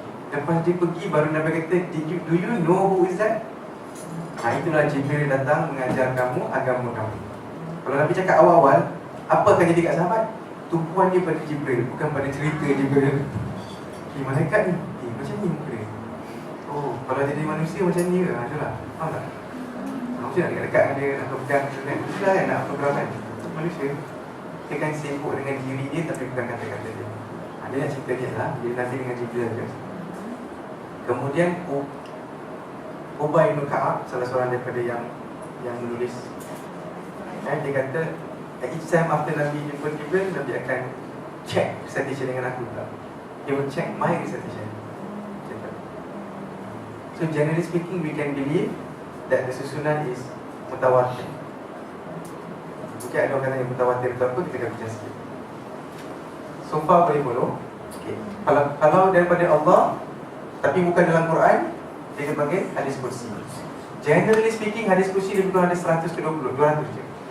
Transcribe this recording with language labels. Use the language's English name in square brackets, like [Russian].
[Malay] Lepas dia pergi, baru Nabi kata, [English] do you know who is that? [Malay] Itulah Jibril datang mengajar kamu agama kamu. Kalau Nabi cakap awal-awal, apa akan jadi kat sahabat? Tumpuan dia pada Jibril, bukan pada cerita Jibril. Malaikat ni, macam ni muka dia. Oh, kalau jadi manusia macam ni ke? Itulah, faham tak? Manusia nak dekat-dekat dengan dia, nak pegang kan? Itulah kan nak program kan? Manusia, dia kan sibuk dengan diri dia tapi bukan kata-kata dia. Dia nak cerita dia lah, dia Nabi dengan Jibril je. Kemudian Ubay bin Ka'ab, salah seorang daripada yang menulis, dia kata [English] each time after [Malay] Nabi jumpa Jibril, Nabi akan [English] check recitation [Malay] dengan aku tak? [English] He will check my recitation. So generally speaking, we can believe that the susunan is mutawatir. [Malay] Mungkin ada orang kata yang mutawatir itu apa, kita akan bincang sikit. [English] So far [Malay] boleh follow. Okay. Kalau daripada Allah tapi bukan dalam Quran, dia dipanggil hadis kursi. [English] Generally speaking, [Malay] hadis kursi lebih kurang ada 100 ke 200 je.